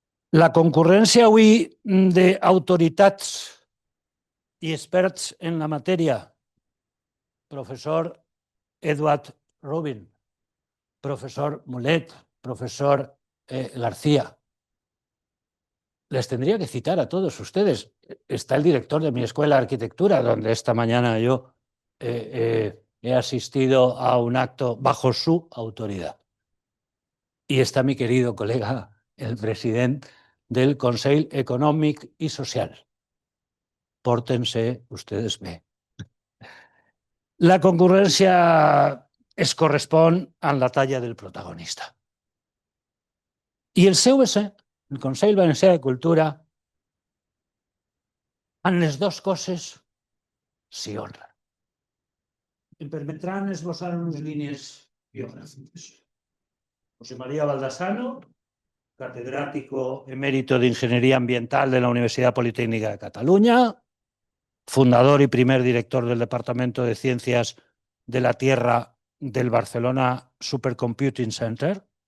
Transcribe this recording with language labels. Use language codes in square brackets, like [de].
[ca] La concurrència avui d'autoritats i experts en la matèria, professor Edward Rubin, profesor Mulet, profesor García. [es] Les tendría que citar a todos ustedes. Está el director de mi escuela de arquitectura, donde esta mañana yo he asistido a un acto bajo su autoridad. Y está mi querido colega, el presidente del Consell Econòmic i Social. Pórtense ustedes bé. [ca] La concurrència es correspon amb la talla del protagonista. I el seu és el Consell Valencià de Cultura, amb les dues coses s'hi honra. Em permetran esbossar unes línies biogràfiques. [es] José María Baldassano, catedrático emérito de Ingeniería Ambiental de la Universidad Politécnica de Cataluña, fundador y primer director del Departamento de Ciencias de la Tierra del Barcelona Supercomputing Center.